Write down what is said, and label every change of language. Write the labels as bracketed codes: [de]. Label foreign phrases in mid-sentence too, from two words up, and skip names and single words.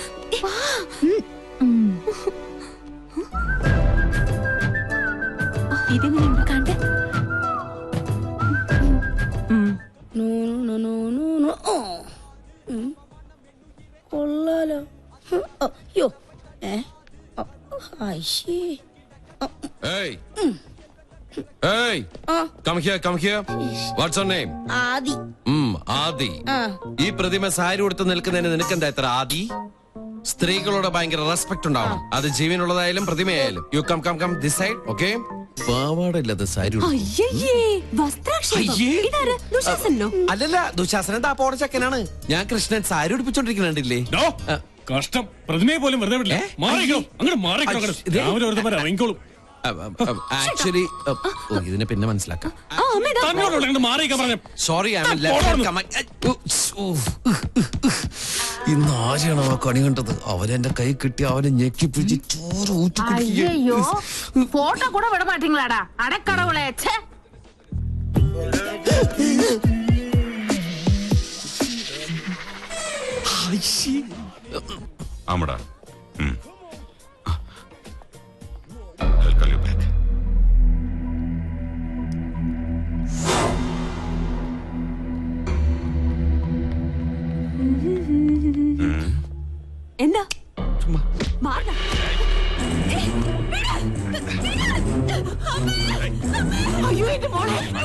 [ml] ഇതെങ്ങനെയുണ്ട് കണ്ടേ? കൊള്ളാലോ. അയ്യോ [en] Hey. Hey. Come here. What's your name? [ml] ആദി. ആദി. ഈ പ്രതിമ സാരി ഉടുത്ത് നിൽക്കുന്നതിന് നിനക്കെന്താ ഇത്ര ആദി? സ്ത്രീകളോട് ഭയങ്കര റെസ്പെക്ട് ഉണ്ടാവണം. അത് ജീവനുള്ളതായാലും പ്രതിമയായാലും. [en] you come this side, okay? [ml] പാവാടയില്ലാത്ത സാരി അല്ലല്ല, ദുശാസനൻ താപ്പോടെ ചക്കനാണ്. ഞാൻ കൃഷ്ണൻ സാരി ഉടുപ്പിച്ചോണ്ടിരിക്കുന്നുണ്ടില്ലേ? കഷ്ടം, പ്രതിമയെ പോലും വെറുതെ വിടില്ല. മാറിക്കോളും. ആക്ച്വലി ഇതിനെ പിന്നെ മനസ്സിലാക്കാം. സോറി, ഇന്ന് ആരെയാണോ ആ കണി കണ്ടത്? അവനെന്റെ കൈ കിട്ടി അവനെ ഞെക്കിപ്പിടിച്ച് ചോര [ta] ஐயோ போட்டோ கூட விட மாட்டீங்களாடா அடக்கடவுளே. [ml] ആമടാ. എന്താ അയ്യോ എന്റെ മോളെ.